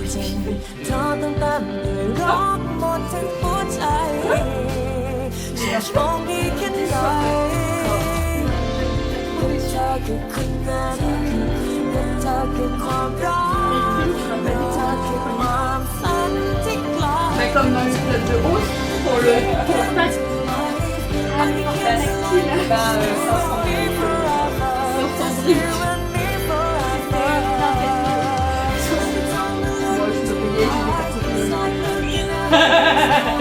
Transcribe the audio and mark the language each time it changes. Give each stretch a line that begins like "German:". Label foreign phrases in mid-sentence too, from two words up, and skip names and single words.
Thai: จริงเธอต้องเต็มด้วยรักหมดทั้งหัวใจจะโชคดีแค่ไหน กับเธอคือคนนั้นกับเธอคือความรักกับเธอคือความฝันที่ไกล
French: Mais comme dans l'épisode de Rose, pour le pack fantastique, bah 500 briques. Moi je peux payer, je vais faire ça.